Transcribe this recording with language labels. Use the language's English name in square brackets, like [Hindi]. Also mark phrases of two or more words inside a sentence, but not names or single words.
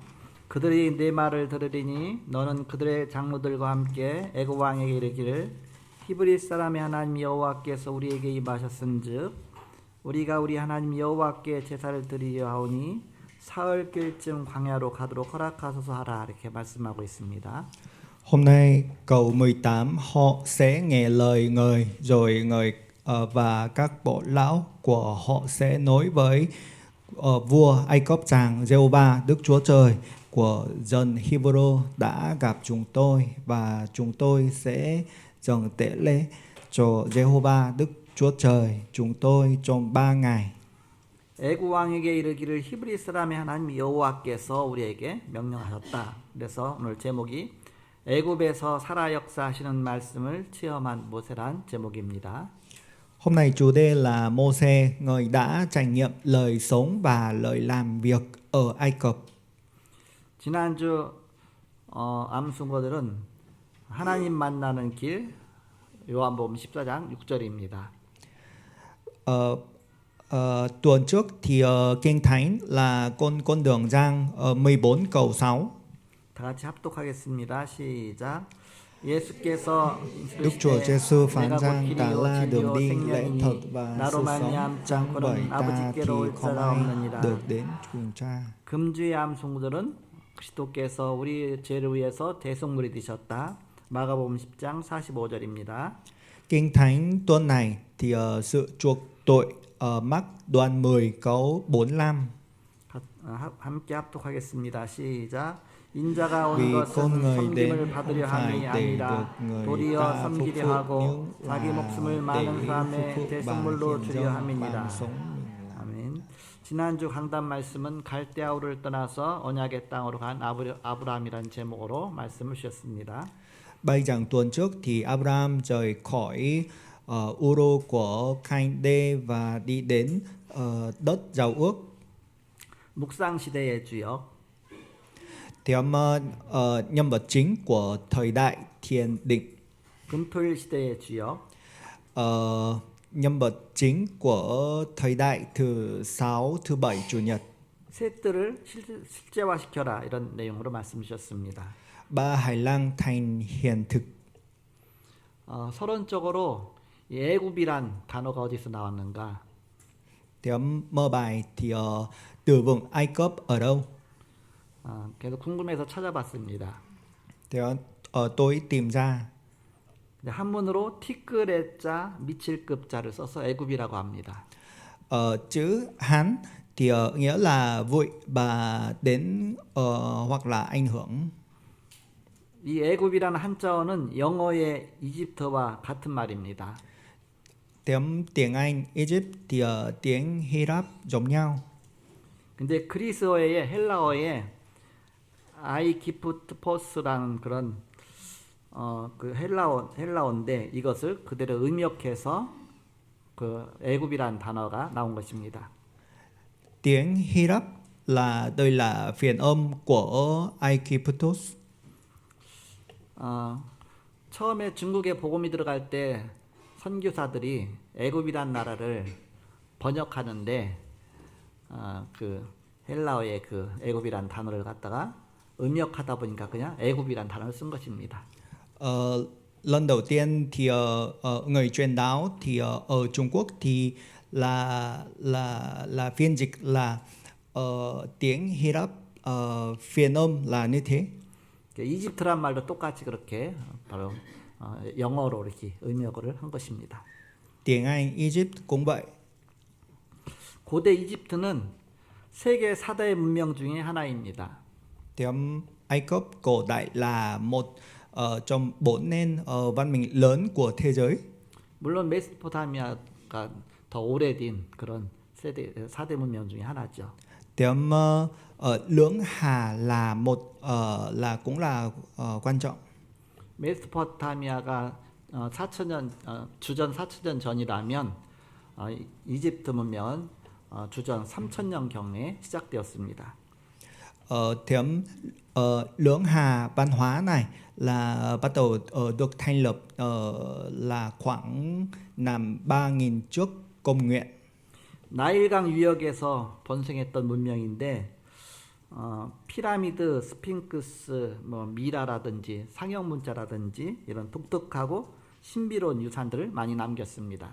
[Korean] 그들이 내 말을 들으리니 너는 그들의 장로들과 함께 애굽 왕에게 이르기를 히브리 사람의 하나님 여호와께서 우리에게 임하셨은즉 우리가 우리 하나님 여호와께 제사를 드리려 하오니 사흘길쯤 광야로 가도록 허락하소서 하라, 이렇게 말씀하고 있습니다. [Vietnamese] Hôm nay câu 18 họ sẽ nghe lời Ngời, rồi Ngời và các bộ lão của họ sẽ nói với vua Ai Cập rằng Giê-hô-va Đức Chúa Trời của dân Hebrew đã gặp chúng tôi và chúng tôi sẽ dâng tế lễ cho Giê-hô-va Đức Chúa Trời chúng tôi trong 3 ngày. [Korean] 애굽 왕에게 이르기를 히브리 사람의 하나님 여호와께서 우리에게 명령하셨다. 그래서 오늘 제목이 애굽에서 살아 역사하시는 말씀을 체험한 모세란 제목입니다. [Vietnamese] Hôm nay chủ đề là Mô-sê, người đã trải nghiệm lời sống và lời làm việc ở Ai Cập. [Korean] 지난주 암송거들은 하나님 만나는 길, 요한복음 14장 6절입니다. [Vietnamese] Tuần trước thì Kinh Thánh là con đường Giăng 14 câu 6. [Korean] 다 같이 합독하겠습니다. 시작. 예수께서 [Vietnamese] Đức Chúa Giêsu phán rằng ta là đường đi, lẽ thật và sự sống, chẳng bởi ta thì không ai được đến cùng Cha. [Korean] 금주의 암송구들은 그리스도께서 우리 죄를 위해서 대속물이 되셨다. 마가복음 10장 45절입니다. [Vietnamese] Kinh Thánh tuần này thì sự chuộc tội mắc đoạn 10 câu 45. [Korean] 함께 합독하겠습니다. 시작. 인자가 온 [Vietnamese] Vì [Korean] 것은 [Vietnamese] con người [Korean] 섬김을 [Vietnamese] đến [Korean] 받으려 [Vietnamese] không phải [Korean] 함이 [Vietnamese] để [Korean] 아니라 [Vietnamese] được người [Korean] 도리어 [Vietnamese] ta phục [Korean] 섬기려 [Vietnamese] vụ [Korean] 하고 [Vietnamese] nhưng [Korean] 자기 목숨을 [Vietnamese] là [Korean] 많은 [Vietnamese] để [Korean] 사람의 [Vietnamese] phục vụ và [Korean] 대속물로 [Vietnamese] hiến [Korean] 주려 [Vietnamese] dâng [Korean] 함이니라. [Vietnamese] bằng sống mình làm. [Korean] 아멘. 지난주 강단 말씀은 갈대아우를 떠나서 언약의 땅으로 간 아브라함이라는 제목으로 말씀을 주셨습니다. [Vietnamese] Bài giảng tuần trước thì Abraham rời khỏi Uru của Canh-đê và đi đến đất giao ước. [Korean] 묵상 시대의 주역, [Vietnamese] Thêm nhân vật chính của thời đại thiền định. [Korean] 금토일 시대의 주역, [Vietnamese] Nhân vật chính của thời đại thứ 6, thứ 7, chủ nhật. [Korean] 새 뜰을 실제화시켜라, 이런 내용으로 말씀 주셨습니다. [Vietnamese] Ba hải lang thành hiện thực. [Korean] 서론적으로 애굽이란 단어가 어디서 나왔는가? [Vietnamese] Thêm mở bài thì từ vựng Ai Cập ở đâu? [Korean] 그래서 궁금해서 찾아봤습니다. [Vietnamese] Thì tôi tìm ra. [Korean] 한문으로 티끌의자 미칠급자를 써서 애굽이라고 합니다. [Vietnamese] Chữ Hán thì nghĩa là vội và đến hoặc là ảnh hưởng. [Korean] 이 애굽이라는 한자어는 영어의 이집트와 같은 말입니다. [Vietnamese] Tiếng Anh Egypt thì tiếng Hy Lạp giống nhau. [Korean] 근데 그리스어의 헬라어에 아이키프트포스라는 그런 그 헬라어인데 이것을 그대로 음역해서 그 애굽이라는 단어가 나온 것입니다. [Vietnamese] Tiếng Hy Lạp đây là phiền âm của Aikyptus. [Korean] 처음에 중국에 복음이 들어갈 때 선교사들이 애굽이란 나라를 번역하는데 그 헬라어의 그 애굽이란 단어를 갖다가 음역하다 보니까 그냥 애굽이란 단어를 쓴 것입니다. [Vietnamese] Lần đầu tiên thì người truyền giáo thì ở Trung Quốc thì là phiên dịch là tiếng Hy Lạp, phiên âm là như thế. [Korean] 이집트란 말도 똑같이 그렇게 바로 영어로 이렇게 음역을 한 것입니다. [Vietnamese] Tiếng Anh Egypt cũng vậy. [Korean] 고대 이집트는 세계 4대 문명 중에 하나입니다. [Vietnamese] Tiếng Ai Cập cổ đại là một trong 4 nền văn minh lớn của thế giới. [Korean] 물론 메소포타미아가 더 오래된 그런 4대 문명 중에 하나죠. [Vietnamese] Tiếng Lưỡng Hà là cũng là quan trọng. [Korean] 메소포타미아가 4천년 주전 4천년 전이라면 이집트 문명은 주전 3천년 경에 시작되었습니다. [Vietnamese] Tiếng Lưỡng Hà văn hóa này là bắt đầu được thành lập là khoảng năm 3000 trước công nguyên. [Korean] 나일강 유역에서 번성했던 문명인데 피라미드, 스핑크스, 뭐 미라라든지 상형 문자라든지 이런 독특하고 신비로운 유산들을 많이 남겼습니다.